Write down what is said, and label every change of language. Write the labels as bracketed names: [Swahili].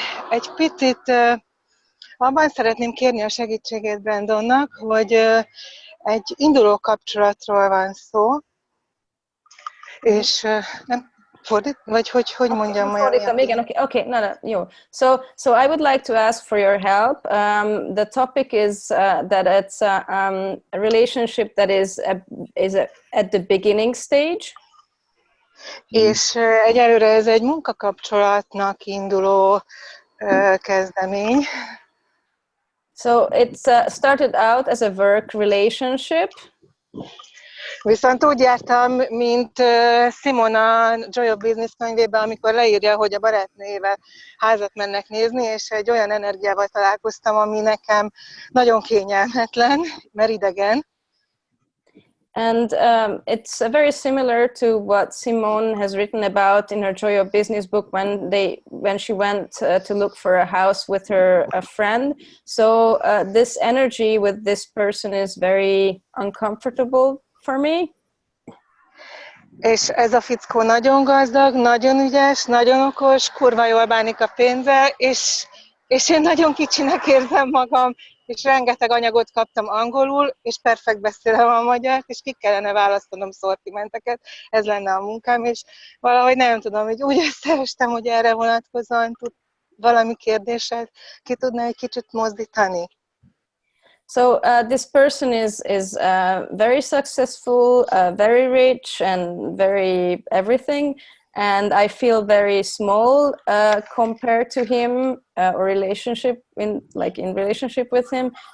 [Hungarian] Egy picit abban szeretném kérni a segítségét Brendonnak, hogy egy induló kapcsolatról van szó, és nem fordít? Vagy hogy mondjam majd? Fordítom, igen, okay, no, jó. [English] So I would like to ask for your help. The topic is that it's a relationship that is at the beginning stage. [Hungarian] És egyelőre ez egy munkakapcsolatnak induló kezdemény. [English] So it's started out as a work relationship. [Hungarian] Viszont úgy jártam, mint Simona Joy of Business könyvében, amikor leírja, hogy a barátnőjével házat mennek nézni, és egy olyan energiával találkoztam, ami nekem nagyon kényelmetlen, mert idegen. [English] And it's very similar to what Simone has written about in her Joy of Business book when she went to look for a house with a friend. So this energy with this person is very uncomfortable for me. [Hungarian] És ez a fickó nagyon gazdag, nagyon ügyes, nagyon okos, kurva jól bánik a pénzzel, és én nagyon kicsinek érzem magam, és rengeteg anyagot kaptam angolul, és perfekt beszélem a magyart, és ki kellene választanom szortimenteket, ez lenne a munkám, és valahogy nem tudom, hogy úgy összeestem, hogy erre vonatkozóan tud valami kérdéssel ki tudna egy kicsit mozdítani. [English] So this person is very successful, very rich, and very everything. And I feel very small compared to him, or in relationship with him.